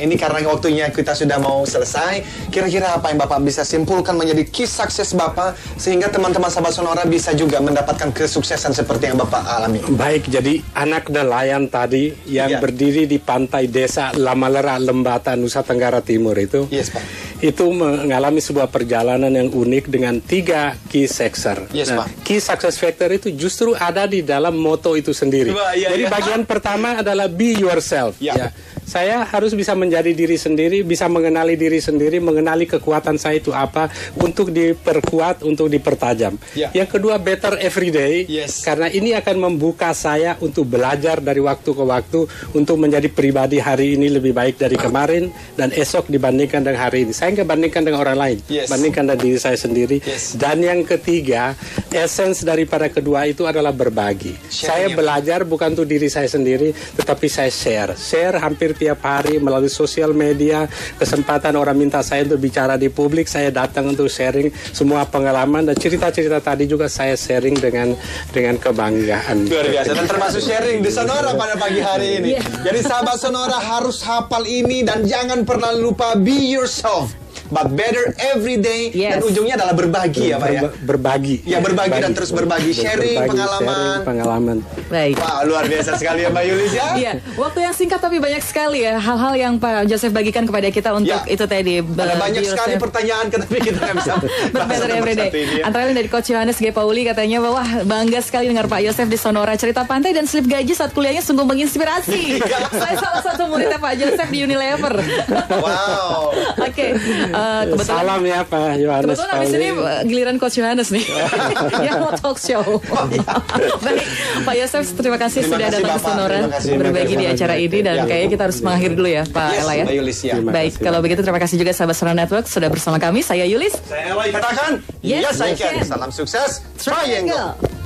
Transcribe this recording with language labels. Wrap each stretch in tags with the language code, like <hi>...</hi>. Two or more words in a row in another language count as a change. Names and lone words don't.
<id>Ini karena waktunya kita sudah mau selesai. Kira-kira apa yang Bapak bisa simpulkan menjadi</id> <en>key success</en> <id>Bapak sehingga teman-teman Sahabat Sonora bisa juga mendapatkan kesuksesan seperti yang Bapak alami? Baik, jadi anak nelayan tadi yang berdiri di pantai desa Lamalera, Lembata, Nusa Tenggara Timur itu, Pak. Itu mengalami sebuah perjalanan yang unik dengan 3</id> <en>key success.</en> <id>Pak.</id> <en>Key success factor</en> <id>itu justru ada di dalam moto itu sendiri. Jadi bagian pertama adalah</id> <en>be yourself.</en> <id>Saya harus bisa menjadi diri sendiri, bisa mengenali diri sendiri, mengenali kekuatan saya itu apa, untuk diperkuat, untuk dipertajam. Yang kedua,</id> <en>better every day,</en> <id>karena ini akan membuka saya untuk belajar dari waktu ke waktu, untuk menjadi pribadi hari ini lebih baik dari kemarin, dan esok dibandingkan dengan hari ini. Saya nggak bandingkan dengan orang lain, bandingkan dengan diri saya sendiri. Dan yang ketiga, essence daripada kedua itu adalah berbagi. Saya belajar bukan untuk diri saya sendiri, tetapi saya share hampir tiap hari melalui sosial media. Kesempatan orang minta saya untuk bicara di publik, saya datang untuk sharing semua pengalaman, dan cerita-cerita tadi juga saya sharing dengan kebanggaan. Luar biasa, dan termasuk sharing di Sonora pada pagi hari ini. Jadi sahabat Sonora harus hafal ini, dan jangan pernah lupa</id> <en>be yourself, but better every day.</en> <id>Dan ujungnya adalah berbagi, ya Pak ya. Berbagi. Ya, berbagi dan terus berbagi, sharing pengalaman. Baik. Wah, luar biasa sekali ya Mbak Yulis ya. Iya, waktu yang singkat tapi banyak sekali ya hal-hal yang Pak Joseph bagikan kepada kita untuk itu tadi. Ada banyak sekali pertanyaan, tapi kita nggak bisa</id> <en>better everyday.</en> <id>Antara lain dari Coach Yohanes G. Pauli katanya bahwa bangga sekali dengar Pak Joseph di Sonora, cerita pantai dan slip gaji saat kuliahnya sungguh menginspirasi. Saya salah satu muridnya Pak Joseph di Unilever. Wow. Oke. Kebetulan, salam ya Pak Yohanes. Kebetulan habis ini giliran Coach Yohanes nih yang mau talk show. Baik, Pak Yosef, terima kasih sudah datang ke Sonora berbagi di acara ini, dan kayaknya kita harus mengakhiri dulu ya Pak Ella ya. Baik, kalau begitu terima kasih juga sahabat Sonora Network sudah bersama kami. Saya Yulis. Saya Ella, katakan</id> <en>yes I can.</en> <id>Salam sukses Triangle.</id>